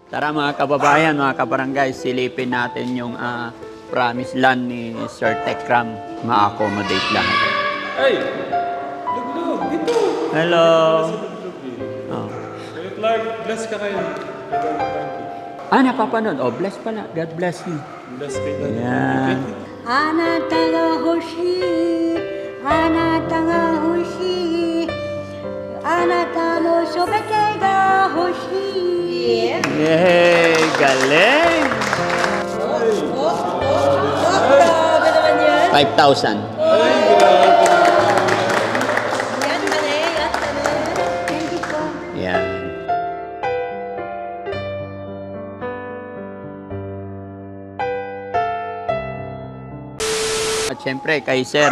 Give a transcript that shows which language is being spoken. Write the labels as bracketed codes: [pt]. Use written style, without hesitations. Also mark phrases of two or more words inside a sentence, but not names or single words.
[tl] Tara mga kababayan, mga kabarangay, silipin natin yung promised land ni Sir Tekram. Ma-accommodate lahat. Ay! Luglog! Dito! Hello! Si Luglog eh. Oh. Kuya Clark, bless ka kayo. Kay Daddy Frankie. Napapanood. Oh, bless pala. [en] God bless you. [tl] Bless kay Daddy Ayan. Frankie. [ja] あなたが欲しいあなたが欲しいあなたのすべてが欲しい [tl] Yay! Galing! Grabe naman yan 5,000. Yan mali, yan mali [en] Thank you [tl] po Yan. At syempre, kay Sir.